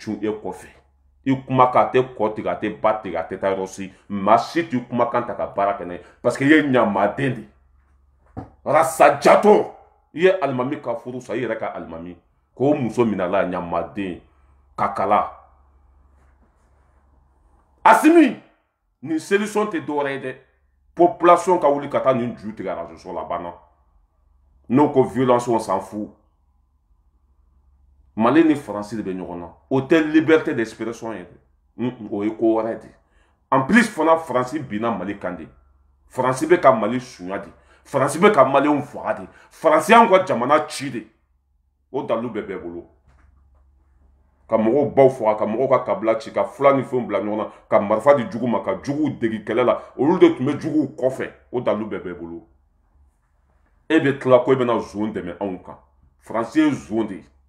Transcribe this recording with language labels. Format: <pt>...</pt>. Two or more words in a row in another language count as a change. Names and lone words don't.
<bm>cun e kɔfɛ i kumakan a tɛ kɔ tigɛ a tɛ ba tigɛ a tɛ taa yɔrɔ si maa si t'i kumakan ta ka baara kɛ n'a ye parce que i ye ɲamaden de rasa jato i ye alimami ka furu sa i yɛrɛ ka alimami k'o muso minɛla ɲamaden ka kala Assimi ni solution tɛ dɔwɛrɛ ye dɛ population ka wuli ka taa nin ju tigɛ arajo la banna n'o ko violence</bm> <fr>on s'en fout</fr> <bm>Mali ni Faransi de bɛ ɲɔgɔn na o tɛ</bm> <fr>liberté d'expression</fr> <bm>ye dɛ o ye ko wɛrɛ de</bm> <fr>en plus</fr> <bm>fana Faransi binna Mali kan de Faransi bɛ ka Mali suɲa de Faransi bɛ ka Maliɲɛnw faga de Faransi y'anw ka jamana ci de o dalu bɛ bɛɛ bolo ka mɔgɔw baw faga ka mɔgɔw ka kabila ci ka fula ni fɛnw bila ɲɔgɔn na ka marifa di jugu ma ka juguw degi kɛlɛ la olu de tun bɛ juguw kɔfɛ o dalu bɛɛ bɛɛ bolo e bɛ tila ko e bɛna zon dɛmɛ anw kan Faransi ye zon de ye</bm>